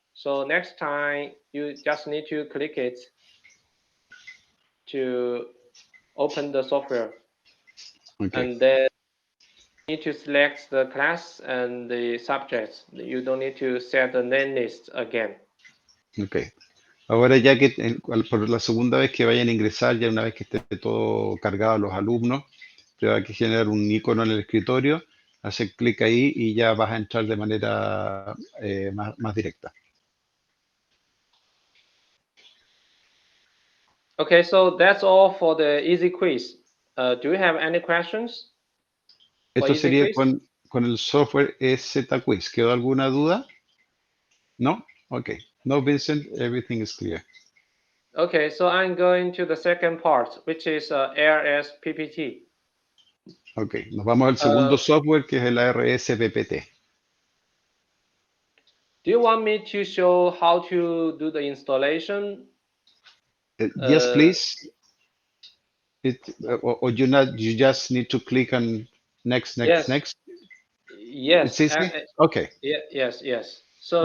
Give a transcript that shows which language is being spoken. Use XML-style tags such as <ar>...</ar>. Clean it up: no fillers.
<en>So next time you just need to click it to open the software. Okay. And then you need to select the class and the subjects. You don't need to set the name list again. Ok.</en> <es>Ahora ya que por la segunda vez que vayan a ingresar, ya una vez que esté todo cargado a los alumnos, te va a generar un icono en el escritorio, hacer clic ahí y ya vas a entrar de manera más directa.</es> <en>Okay, so that's all for the easy quiz. Do you have any questions?</en> <es>Esto sería con el software Quiz. ¿Quedó alguna duda? ¿No? Ok.</es> <en>No, Vincent, everything is clear. Okay, so I'm going to the second part, which is ARS PPT.</en> <es>Ok, nos vamos al segundo software que es el ARS PPT.</es> <en>Do you want me to show how to do the installation? Yes, please. Or you just need to click on next. Yes. It's easy? Okay. Yes. So</en>